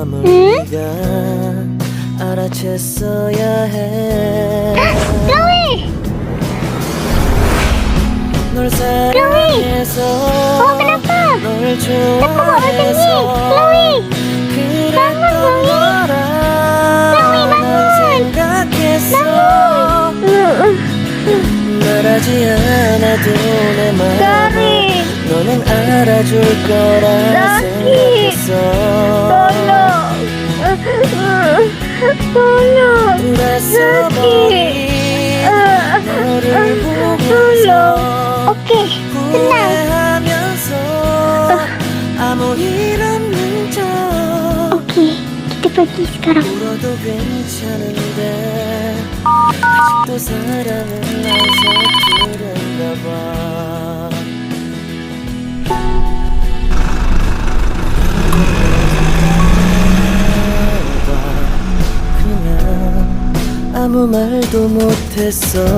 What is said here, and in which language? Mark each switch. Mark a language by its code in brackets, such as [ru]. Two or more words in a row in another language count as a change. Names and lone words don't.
[ms] Chloe! Chloe! Oh, kenapa? Kenapa buat macam ni? Chloe! Bangun, Chloe! Chloe, bangun! Bangun! [ko] 말하지 않아도 내 마음을 너는 알아줄 거라 생각했어. [ms] Tolong. sakit. [ko] 너를 보면서 [ms] Okey, tenang. [ko] 후회하면서 아무 일 없는 척 [ms] Okey, kita pergi sekarang. [ko] 울어도 괜찮은데 아직도 사랑은 안 서투른가 봐. 아무 말도 못했어.